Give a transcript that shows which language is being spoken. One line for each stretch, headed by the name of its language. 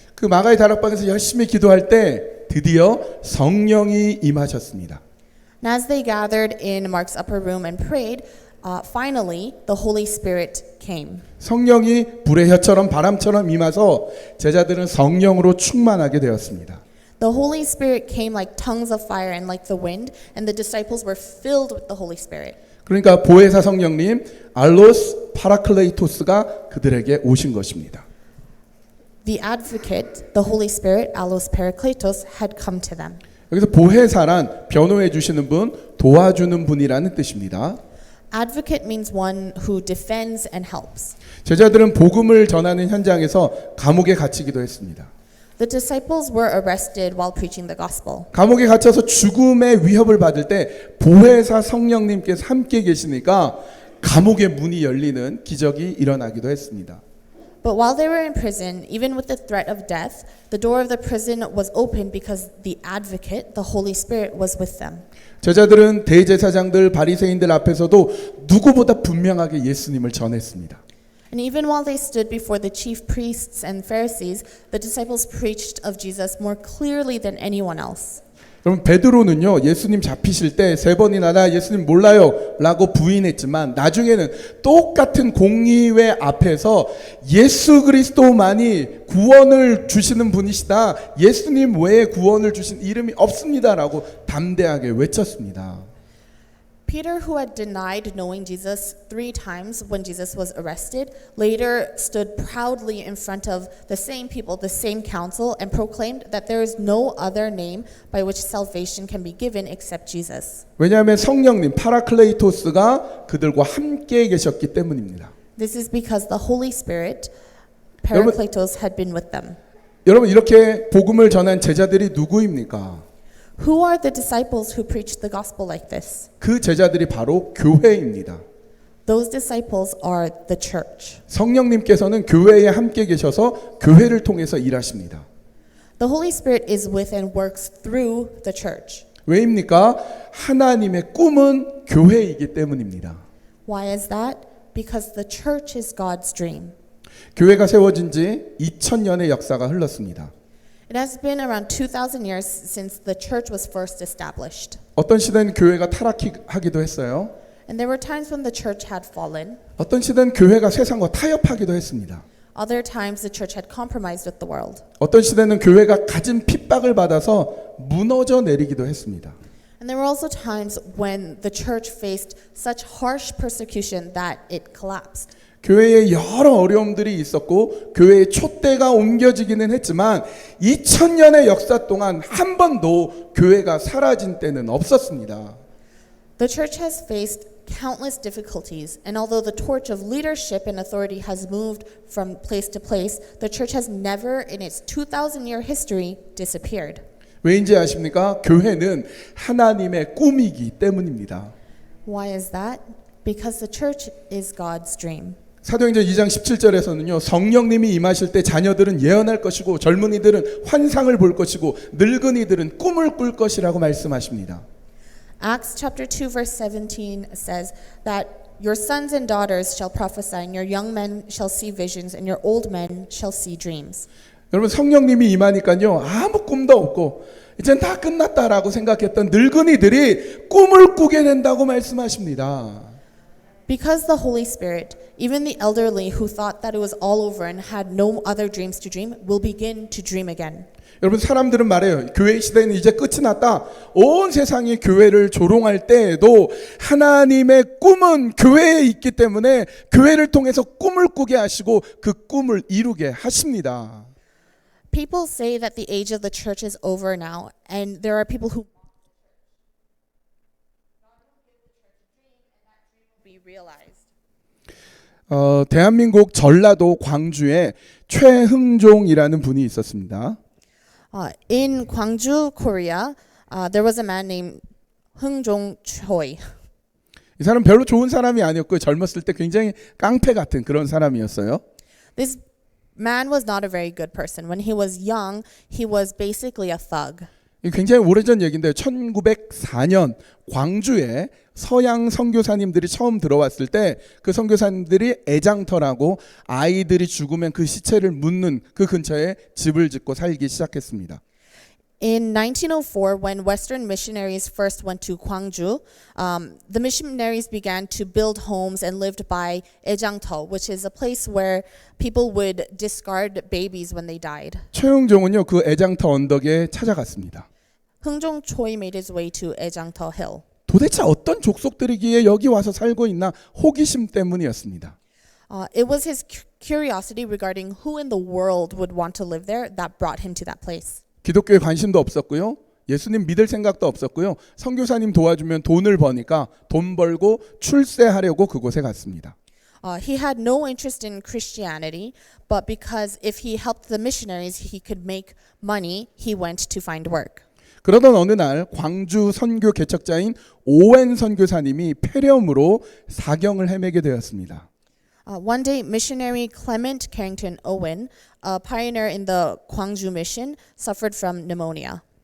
Korean: 그 마가의 다락방에서 열심히 기도할 때 드디어 성령이 임하셨습니다.
English: And as they gathered in Mark's upper room and prayed, finally the Holy Spirit came.
Korean: 성령이 불의 혀처럼 바람처럼 임하서 제자들은 성령으로 충만하게 되었습니다.
English: The Holy Spirit came like tongues of fire and like the wind, and the disciples were filled with the Holy Spirit.
Korean: 그러니까 보혜사 성령님 알로스 파라클레이토스가 그들에게 오신 것입니다.
English: The advocate, the Holy Spirit, Allos Parakletos, had come to them.
Korean: 여기서 보혜사란 변호해 주시는 분, 도와주는 분이라는 뜻입니다.
English: Advocate means one who defends and helps.
Korean: 제자들은 복음을 전하는 현장에서 감옥에 갇히기도 했습니다.
English: The disciples were arrested while preaching the gospel.
Korean: 감옥에 갇혀서 죽음의 위협을 받을 때 보혜사 성령님께서 함께 계시니까 감옥의 문이 열리는 기적이 일어나기도 했습니다.
English: But while they were in prison, even with the threat of death, the door of the prison was open because the advocate, the Holy Spirit, was with them.
Korean: 제자들은 대제사장들, 바리새인들 앞에서도 누구보다 분명하게 예수님을 전했습니다.
English: And even while they stood before the chief priests and Pharisees, the disciples preached of Jesus more clearly than anyone else.
Korean: 여러분 베드로는요 예수님 잡히실 때 3번이나 나 예수님 몰라요 라고 부인했지만 나중에는 똑같은 공의회 앞에서 예수 그리스도만이 구원을 주시는 분이시다, 예수님 외에 구원을 주신 이름이 없습니다 라고 담대하게 외쳤습니다.
English: Peter, who had denied knowing Jesus 3 times when Jesus was arrested, later stood proudly in front of the same people, the same council, and proclaimed that there is no other name by which salvation can be given except Jesus.
Korean: 왜냐하면 성령님 파라클레이토스가 그들과 함께 계셨기 때문입니다.
English: This is because the Holy Spirit, Parakletos, had been with them.
Korean: 여러분 이렇게 복음을 전한 제자들이 누구입니까?
English: Who are the disciples who preached the gospel like this?
Korean: 그 제자들이 바로 교회입니다.
English: Those disciples are the church.
Korean: 성령님께서는 교회에 함께 계셔서 교회를 통해서 일하십니다.
English: The Holy Spirit is with and works through the church.
Korean: 왜입니까? 하나님의 꿈은 교회이기 때문입니다.
English: Why is that? Because the church is God's dream.
Korean: 교회가 세워진 지 2000년의 역사가 흘렀습니다.
English: It has been around 2,000 years since the church was first established.
Korean: 어떤 시대는 교회가 타락하기도 했어요.
English: And there were times when the church had fallen.
Korean: 어떤 시대는 교회가 세상과 타협하기도 했습니다.
English: Other times the church had compromised with the world.
Korean: 어떤 시대는 교회가 가진 핍박을 받아서 무너져 내리기도 했습니다.
English: And there were also times when the church faced such harsh persecution that it collapsed.
Korean: 교회에 여러 어려움들이 있었고 교회의 촛대가 옮겨지기는 했지만 2000년의 역사 동안 한 번도 교회가 사라진 때는 없었습니다.
English: The church has faced countless difficulties, and although the torch of leadership and authority has moved from place to place, the church has never in its 2,000-year history disappeared.
Korean: 왜인지 아십니까? 교회는 하나님의 꿈이기 때문입니다.
English: Why is that? Because the church is God's dream.
Korean: 사도행전 2장 17절에서는요. 성령님이 임하실 때 자녀들은 예언할 것이고 젊은이들은 환상을 볼 것이고 늙은이들은 꿈을 꿀 것이라고 말씀하십니다.
English: Acts chapter 2 verse 17 says that Your sons and daughters shall prophesy, and your young men shall see visions, and your old men shall see dreams.
Korean: 여러분 성령님이 임하니까요 아무 꿈도 없고 이젠 다 끝났다라고 생각했던 늙은이들이 꿈을 꾸게 된다고 말씀하십니다.
English: Because the Holy Spirit, even the elderly who thought that it was all over and had no other dreams to dream, will begin to dream again.
Korean: 여러분 사람들은 말해요. 교회 시대는 이제 끝이 났다. 온 세상이 교회를 조롱할 때에도 하나님의 꿈은 교회에 있기 때문에 교회를 통해서 꿈을 꾸게 하시고 그 꿈을 이루게 하십니다.
English: People say that the age of the church is over now, and there are people who be realized.
Korean: 대한민국 전라도 광주에 최흥종이라는 분이 있었습니다.
English: In Gwangju, Korea, there was a man named Heung-jong Choi.
Korean: 이 사람 별로 좋은 사람이 아니었고 젊었을 때 굉장히 깡패 같은 그런 사람이었어요.
English: This man was not a very good person. When he was young, he was basically a thug.
Korean: 굉장히 오래전 얘기인데 1904년 광주에 서양 선교사님들이 처음 들어왔을 때 그 선교사님들이 애장터라고 아이들이 죽으면 그 시체를 묻는 그 근처에 집을 짓고 살기 시작했습니다.
English: In 1904, when Western missionaries first went to Gwangju, the missionaries began to build homes and lived by Ejangto, which is a place where people would discard babies when they died.
Korean: 최흥종은요 그 애장터 언덕에 찾아갔습니다.
English: Heung-jong Choi made his way to Ejangto Hill.
Korean: 도대체 어떤 족속들이기에 여기 와서 살고 있나 호기심 때문이었습니다.
English: It was his curiosity regarding who in the world would want to live there that brought him to that place.
Korean: 기독교에 관심도 없었고요. 예수님 믿을 생각도 없었고요. 선교사님 도와주면 돈을 버니까 돈 벌고 출세하려고 그곳에 갔습니다.
English: He had no interest in Christianity, but because if he helped the missionaries, he could make money, he went to find work.
Korean: 그러던 어느 날 광주 선교 개척자인 오웬 선교사님이 폐렴으로 사경을 헤매게 되었습니다.
English: One day, missionary Clement Carrington Owen, a pioneer in the Gwangju mission, suffered from pneumonia.